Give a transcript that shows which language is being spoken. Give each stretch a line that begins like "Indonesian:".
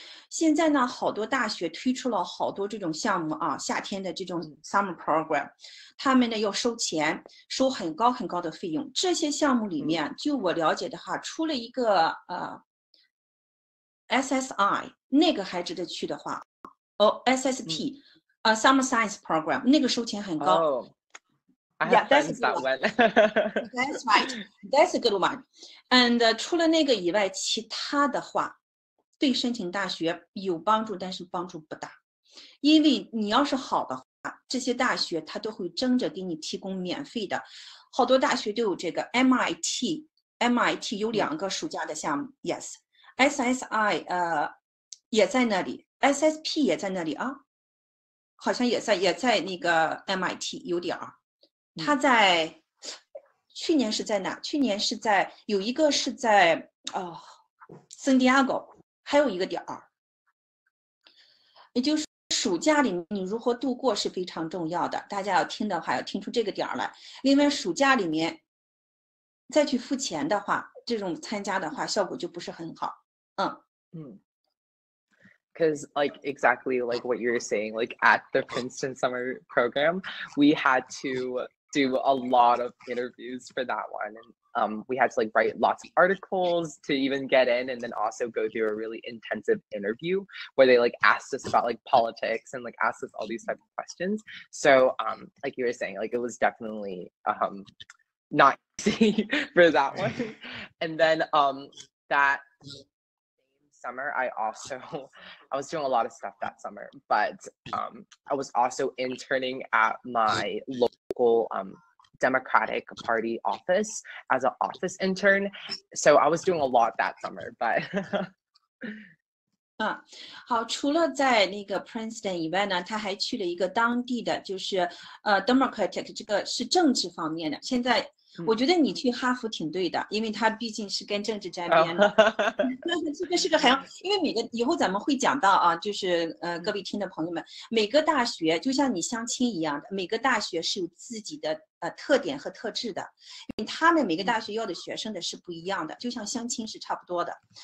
Chinese: 现在呢，好多大学推出了好多这种项目啊，夏天的这种 summer program， 他们呢要收钱，收很高很高的费用。这些项目里面，就我了解的话，除了一个SSI 那个还值得去的话，SST summer science program 那个收钱很高。
English: Oh, I have friends that went. That's right. That's a good one.
Chinese: And 除了那个以外，其他的话对申请大学有帮助，但是帮助不大。因为你要是好的话，这些大学它都会争着给你提供免费的。好多大学都有这个 MIT 有2个暑假的项目 ，Yes。 SSI 也在那里 ，SSP 也在那里啊，好像也在那个 MIT 有点儿。他在去年是在哪？去年是在有一个是在圣地亚哥，还有一个点儿。也就是暑假里你如何度过是非常重要的，大家要听的话要听出这个点儿来。另外暑假里面再去付钱的话，这种参加的话效果就不是很好。
English: Because exactly like what you're saying, like at the Princeton summer program, we had to do a lot of interviews for that one, and we had to like write lots of articles to even get in, and then also go through a really intensive interview where they like asked us about like politics and like asked us all these types of questions. So like you were saying, like it was definitely not easy for that one. And then that summer I was doing a lot of stuff that summer, but I was also interning at my local Democratic Party office as an office intern, so I was doing a lot that summer. But
Chinese: 好，除了在那个 Princeton 以外呢，他还去了一个当地的，就是Democratic 这个是政治方面的。现在我觉得你去哈佛挺对的，因为它毕竟是跟政治沾边的。这个是个很，因为每个以后咱们会讲到啊，就是各位听的朋友们，每个大学就像你相亲一样的，每个大学是有自己的特点和特质的，因为他们每个大学要的学生的是不一样的，就像相亲是差不多的。